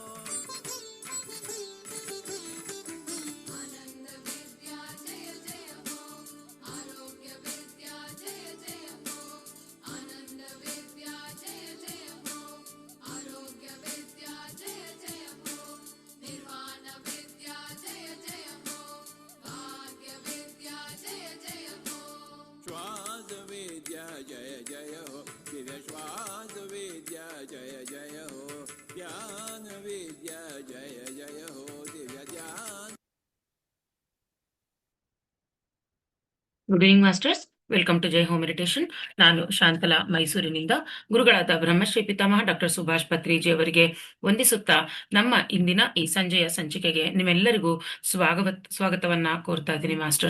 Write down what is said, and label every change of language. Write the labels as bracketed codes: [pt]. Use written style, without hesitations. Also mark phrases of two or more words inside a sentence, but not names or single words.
[hi] आनंद विद्या जय जय हो आरोग्य विद्या जय जय हो आनंद विद्या जय जय हो आरोग्य विद्या जय जय हो निर्वाण विद्या जय जय हो भाग्य विद्या जय जय हो श्वास विद्या जय जय हो दिव्य श्वास विद्या जय जय हो ध्यान विद्या जय जय हो दिव्य ध्यान [en] Good evening masters, welcome to Jai Home Meditation. [kn] ನಾನು ಶಾಂತಲಾ, ಮೈಸೂರಿನಿಂದ. ಗುರುಗಳಾದ ಬ್ರಹ್ಮಶ್ರೀ ಪಿತಾಮಹ ಡಾಕ್ಟರ್ ಸುಭಾಷ್ ಪತ್ರಿಜಿ ಅವರಿಗೆ ವಂದಿಸುತ್ತಾ ನಮ್ಮ ಇಂದಿನ ಈ ಸಂಜೆಯ ಸಂಚಿಕೆಗೆ ನಿಮ್ಮೆಲ್ಲರಿಗೂ ಸ್ವಾಗತವನ್ನ ಕೋರ್ತಾ ಇದ್ದೀನಿ ಮಾಸ್ಟರ್ಸ್.